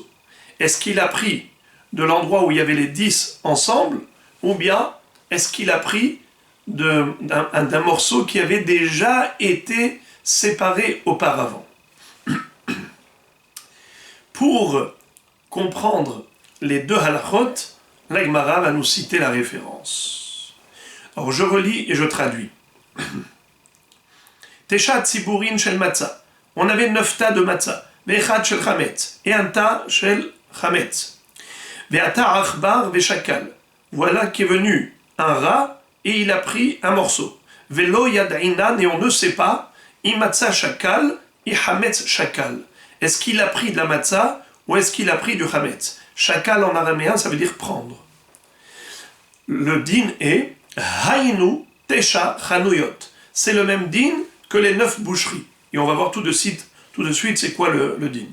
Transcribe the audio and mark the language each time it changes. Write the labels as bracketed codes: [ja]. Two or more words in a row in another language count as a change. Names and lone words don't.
[fr] Est-ce qu'il a pris de l'endroit où il y avait les 10 ensemble, ou bien est-ce qu'il a pris d'un morceau qui avait déjà été séparé auparavant? Pour comprendre les deux halachot, la Gemara va nous citer la référence. Alors je relis et je traduis. [he] Tesha tziburin shel matzah. [fr] On avait 9 tas de matzah. [he] Ve'echad shel chametz. [fr] Et un tas [he] shel chametz. [arc] Ve'ata achbar ve'shakal. [fr] Voilà qui est venu un rat et il a pris un morceau. [arc] Ve'lo yad'inan, [fr] et on ne sait pas, [arc] i matzah shakal, i hametz shakal. [fr] Est-ce qu'il a pris de la matzah ou est-ce qu'il a pris du hametz? Shakal en araméen, ça veut dire prendre. Le din est [arc] Haynu Tesha Chanuyot. [fr] C'est le même din que les 9 boucheries. Et on va voir tout de suite c'est quoi le din.